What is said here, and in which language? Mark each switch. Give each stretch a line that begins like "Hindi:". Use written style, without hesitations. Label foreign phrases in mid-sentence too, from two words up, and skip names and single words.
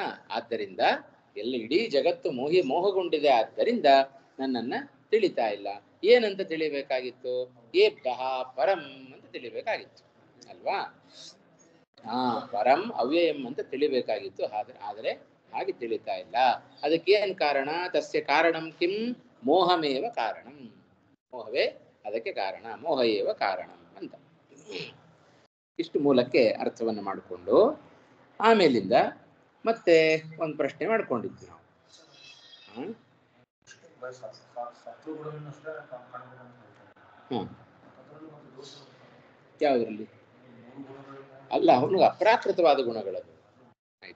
Kannada: ಆದ್ದರಿಂದ ಎಲ್ಲ ಇಡೀ ಜಗತ್ತು ಮೋಹಗೊಂಡಿದೆ, ಆದ್ದರಿಂದ ನನ್ನನ್ನ ತಿಳಿತಾ ಇಲ್ಲ. ಏನಂತ ತಿಳಿಬೇಕಾಗಿತ್ತು?
Sanskrit: ಏಭ್ಯಃ ಪರಂ
Kannada: ಅಂತ ತಿಳಿಬೇಕಾಗಿತ್ತು ಅಲ್ವಾ?
Sanskrit: ಪರಂ ಅವ್ಯಯಂ
Kannada: ಅಂತ ತಿಳಿಬೇಕಾಗಿತ್ತು. ಆದರೆ ಹಾಗೆ ತಿಳಿತಾ ಇಲ್ಲ. ಅದಕ್ಕೇನು ಕಾರಣ?
Sanskrit: ತಸ್ಯ ಕಾರಣಂ ಕಿಂ? ಮೋಹಮೇವ ಕಾರಣಂ.
Kannada: ಮೋಹವೇ ಅದಕ್ಕೆ ಕಾರಣ,
Sanskrit: ಮೋಹ ಏವ ಕಾರಣಂ
Kannada: ಅಂತ. ಇಷ್ಟು ಮೂಲಕ್ಕೆ ಅರ್ಥವನ್ನು ಮಾಡಿಕೊಂಡು ಆಮೇಲಿಂದ ಮತ್ತೆ ಒಂದು ಪ್ರಶ್ನೆ ಮಾಡ್ಕೊಂಡಿದ್ವಿ ನಾವು. ಹ್ಮ್ ಯಾವುದ್ರಲ್ಲಿ ಅಲ್ಲ, ಅವನಿಗೆ ಅಪ್ರಾಕೃತವಾದ ಗುಣಗಳದು, ಆಯ್ತಾ?